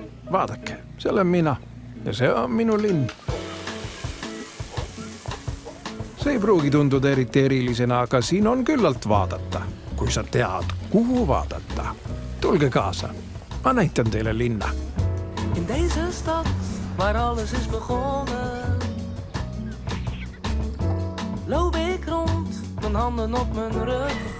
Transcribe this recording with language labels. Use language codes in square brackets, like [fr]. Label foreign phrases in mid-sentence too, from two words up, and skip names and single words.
[et] Vaadake, see olen mina ja see on minu linn. See ei pruugi tunduda eriti erilisena, aga siin on küllalt vaadata, kui sa tead, kuhu vaadata. Tulge kaasa, ma näitan teile linna. [nl] In deze stad, waar alles is begonnen, loop ik rond, mijn handen op mijn rug.